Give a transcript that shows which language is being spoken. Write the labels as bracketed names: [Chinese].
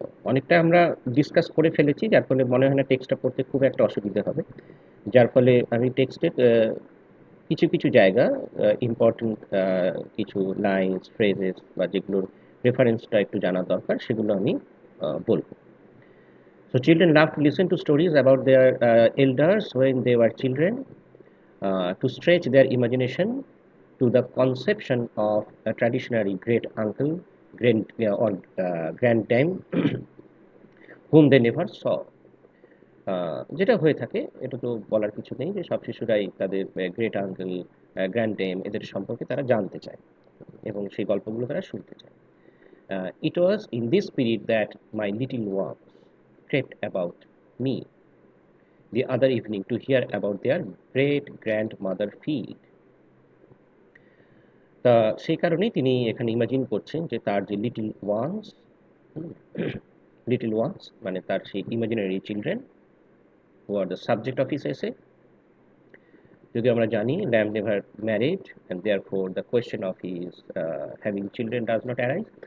[Bangla] অনেকটা আমরা ডিসকাস করে ফেলেছি, যার ফলে মনে হয় না টেক্সটটা পড়তে খুব একটা অসুবিধা হবে। যার ফলে আমি টেক্সটের কিছু কিছু জায়গা, ইম্পর্টেন্ট কিছু লাইনস, ফ্রেজেস বা যেগুলোর রেফারেন্সটা একটু জানা দরকার, সেগুলো আমি বলবো। [English] So children love to listen to stories about their elders when they were children, to stretch their imagination to the conception of a traditionary great uncle, or granddame whom they never saw. [Bangla] যেটা হয়ে থাকে, এটা তো বলার কিছু নেই যে সব শিশুরাই তাদের গ্রেট আঙ্কেল, গ্র্যান্ড-ডেম এদের সম্পর্কে তারা জানতে চায় এবং সেই গল্পগুলো তারা শুনতে চায়। [English] It was in this spirit that my little ones crept about me the other evening to hear about their great grandmother field. [Bangla] তা সেই কারণেই তিনি এখানে ইমাজিন করছেন যে তার যে লিটল ওয়ান্স, লিটল ওয়ান্স মানে তার সেই imaginary children [English] Who are the subject of his essay. [Bangla] যদিও আমরা জানি [English] Lamb never married and therefore the question of his having children does not arise.